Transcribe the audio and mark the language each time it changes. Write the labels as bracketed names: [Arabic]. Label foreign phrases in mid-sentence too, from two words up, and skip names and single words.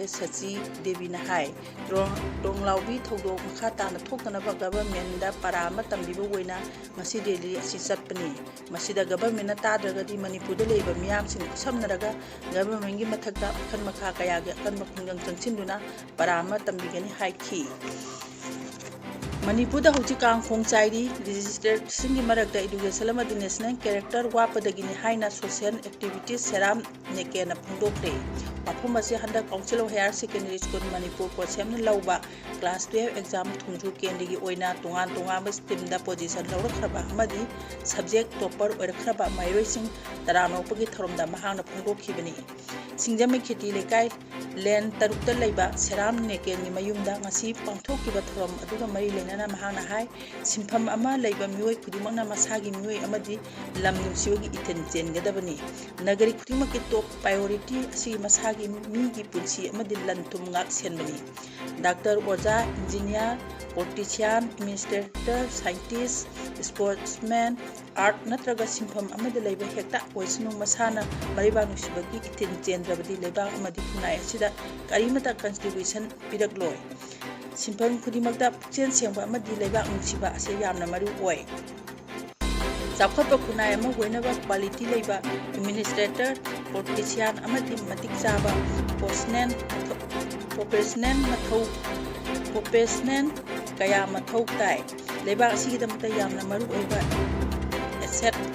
[Manipuri] Sachi Devi Nahai Khonlao bi thodo makhata na thoktanaba government da parama tambiba oina masi daily asi chatpani masida government na tadragadi Manipur da leiba miyam sing samnaraga government gi mathakta khan makha kaya ga kan makhungang changchinduna parama tambigani haiki. Manipur da hauji kang khongchairi registered singi marakta education amadi [English] national character [Manipuri] wapadagini haina [English] social activities [Manipuri] seram nekena phungdokre. Wafum asi handa council of higher secondary school Manipur ko semna lauba [English] class 12 exam [Manipuri] thungju kendigi oina tungan ba stream da position lawrakraba amadi [English] subject topper [Manipuri] oirakraba mairoising taranopagi thoromda mahangna phungdokhibani. Singjami kheti lekai len tarukta leiba seram nekeni mayumda ngasi pangthokiba thorom aduga mari lenana mahangna hai simpham ama leiba mioi khudimangna masagi mioi amadi lam nungsiwagi iten chengadabani nagari khudimaki [English] top priority [Manipuri] asi masagi migi punsi amadi lantum ngak senbani. Dr. Oja [English] engineer politician administrator scientist sportsman art [Manipuri] natraga simpham amadi leiba hekta oisnu masana mariba nungsibagi iten chendrabadi leiba amadi kunai asida karimata contribution pidakloi simpham khudimakta pukchen sengba amadi leiba nungsiba ase yamna maru oi. Chapkhotpa kunai ama hoinaba quality leiba [English] administrator politician [Manipuri] amadi matik chaba professional kaya mathau tai leiba asigidamata yamna maru oiba asset